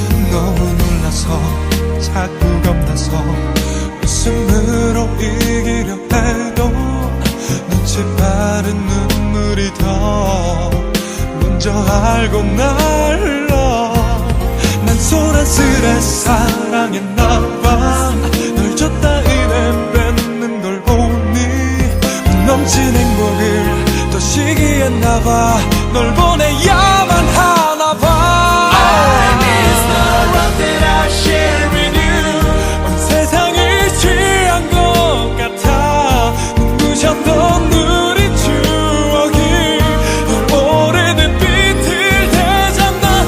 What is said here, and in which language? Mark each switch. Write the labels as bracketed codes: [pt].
[ko] 너무 놀라서 자꾸 겁나서 웃음으로 이기려 해도 눈치 빠른 눈물이 더 먼저 알고 날라. 난 소란스레 사랑했나봐. 널 줬다 이내 뺏는 걸 보니 넘친 행복을 또 시기했나봐. 널 보내야만 하나봐. [en] I miss the love that I share with you. [ko] 온 세상이 취한 것 같아. 눈부셨던 우리 추억이 널 오래된 빛을 되잡나.